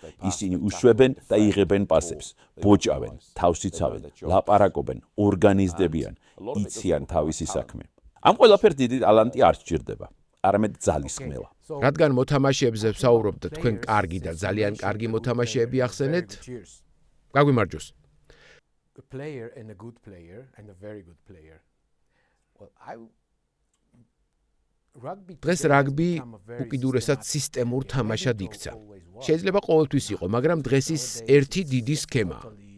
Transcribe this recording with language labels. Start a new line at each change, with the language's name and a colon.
Georgian: ისინი უშვებენ და იღებენ პასებს, ბოჭავენ, თავს იცავენ, ლაპარაკობენ, ორგანიზდებიან, იციან თავისი საქმე. ამ ყველაფერს დიდი ტალანტი არ სჭირდება, არამედ ძალისხმევა. რადგან მოთამაშეებზე ვსაუბრობ და თქვენ კარგი და ძალიან კარგი მოთამაშეები ახსენეთ, გაგვიმარჯოს.
English: A player and a good player and a very good player. Well,
Georgian: დღეს რაგბი უკიდურესად სისტემურ თამაშად იქცა. შეიძლება ყოველთვის იყო, მაგრამ დღეს ის ერთი დიდი სქემაა.